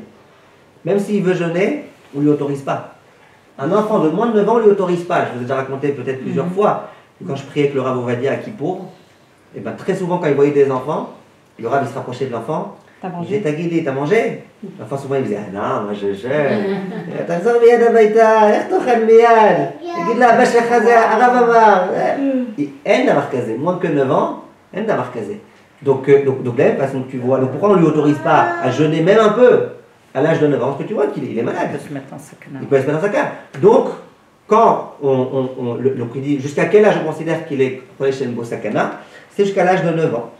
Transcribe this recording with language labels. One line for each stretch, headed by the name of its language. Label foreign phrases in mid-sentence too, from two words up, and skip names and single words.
French: Même s'il veut jeûner, on ne lui autorise pas. Un enfant de moins de 9 ans, on ne lui autorise pas. Je vous ai déjà raconté peut-être plusieurs fois, quand je priais avec le Rav Ovadia à Kippour, et ben, très souvent, quand il voyait des enfants, le Rav il se rapprochait de l'enfant. T'as mangé? Il disait, t'as guidé, t'as mangé? Enfin, souvent, il disait, ah non, moi je jeûne.
Hebrew: תחזור מיד הביתה, איך תאכל מיד? תגיד לה, אבא שלך זה הרב אמר. אין דבר כזה,
French: moins que 9 ans,
Hebrew: אין דבר כזה.
French: Donc de la même façon que tu vois, donc pourquoi on ne lui autorise pas à jeûner même un peu à l'âge de 9 ans? Parce que tu vois qu'il est malade. Il peut se mettre en sakana. Il peut se mettre en sakana. Donc, quand donc il dit, jusqu'à quel âge on considère qu'il est collé chez Mbo Sakana? C'est jusqu'à l'âge de 9 ans.